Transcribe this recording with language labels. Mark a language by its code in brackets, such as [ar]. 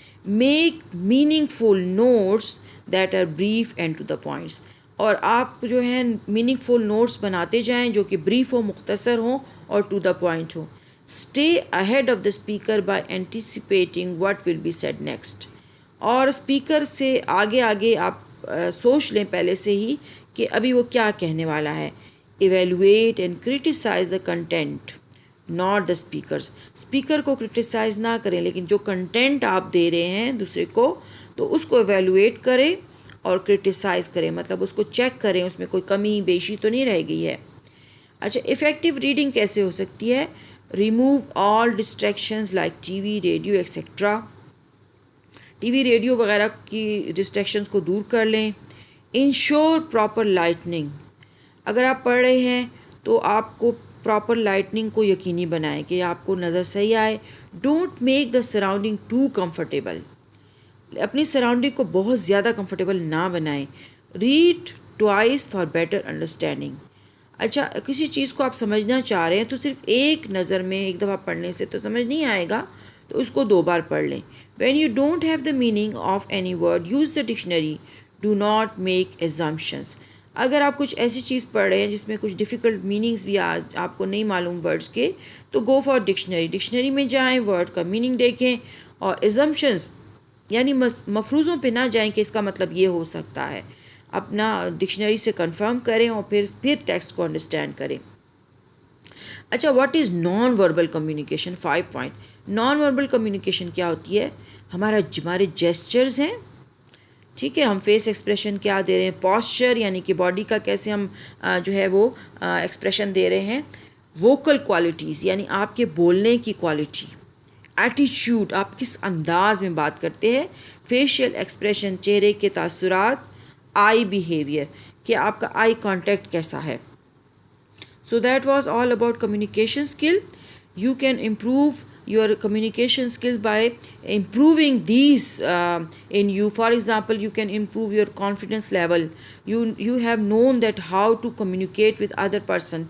[en] make meaningful notes that are brief and to the points, [ur] اور آپ جو ہیں میننگ فل نوٹس بناتے جائیں جو کہ بریف ہو, مختصر ہوں اور ٹو دا پوائنٹ ہوں. [en] stay ahead of the speaker by anticipating what will be said next, [ur] اور اسپیکر سے آگے آگے آپ سوچ لیں پہلے سے ہی کہ ابھی وہ کیا کہنے والا ہے. [en] Evaluate and criticise the content not the speakers. [ur] Speaker کو کرٹیسائز نہ کریں, لیکن جو کنٹینٹ آپ دے رہے ہیں دوسرے کو تو اس کو ایویلویٹ کریں اور کرٹیسائز کریں, مطلب اس کو چیک کریں اس میں کوئی کمی بیشی تو نہیں رہ گئی ہے. اچھا, افیکٹو ریڈنگ کیسے ہو سکتی ہے؟ [en] Remove all distractions like TV, radio etcetera. [ur] T V, radio وغیرہ کی ڈسٹریکشنز کو دور کر لیں. [en] Ensure proper lightning. [ur] اگر آپ پڑھ رہے ہیں تو آپ کو پراپر لائٹننگ کو یقینی بنائیں کہ آپ کو نظر صحیح آئے. [en] Don't make the surrounding too comfortable. [ur] اپنی سراؤنڈنگ کو بہت زیادہ کمفرٹیبل نہ بنائیں. [en] Read twice for better understanding. [ur] اچھا, کسی چیز کو آپ سمجھنا چاہ رہے ہیں تو صرف ایک نظر میں ایک دفعہ پڑھنے سے تو سمجھ نہیں آئے گا, تو اس کو 2 بار پڑھ لیں. [en] When you don't have the meaning of any word use the dictionary. Do not make assumptions. [ur] اگر آپ کچھ ایسی چیز پڑھ رہے ہیں جس میں کچھ ڈیفیکلٹ میننگز بھی آپ کو نہیں معلوم ورڈز کے, تو گو فار ڈکشنری. ڈکشنری میں جائیں, ورڈ کا میننگ دیکھیں, اور ایزمپشنز یعنی مفروضوں پہ نہ جائیں کہ اس کا مطلب یہ ہو سکتا ہے. اپنا ڈکشنری سے کنفرم کریں اور پھر ٹیکسٹ کو انڈرسٹینڈ کریں. اچھا, [en] What is non verbal communication? [ur] 5 point. Non verbal communication کیا ہوتی ہے؟ ہمارے جیسچرز ہیں, ٹھیک ہے, ہم فیس ایکسپریشن کیا دے رہے ہیں, پوسچر یعنی کہ باڈی کا کیسے ہم جو ہے وہ ایکسپریشن دے رہے ہیں. ووکل کوالٹیز یعنی آپ کے بولنے کی کوالٹی. ایٹیچیوڈ, آپ کس انداز میں بات کرتے ہیں. فیشیل ایکسپریشن, چہرے کے تاثرات. آئی بیہیویئر, کہ آپ کا آئی کانٹیکٹ کیسا ہے. [en] So that was all about communication skill. You can improve your communication skills by improving these in you. For example, you can improve your confidence level. You have known that how to communicate with other person.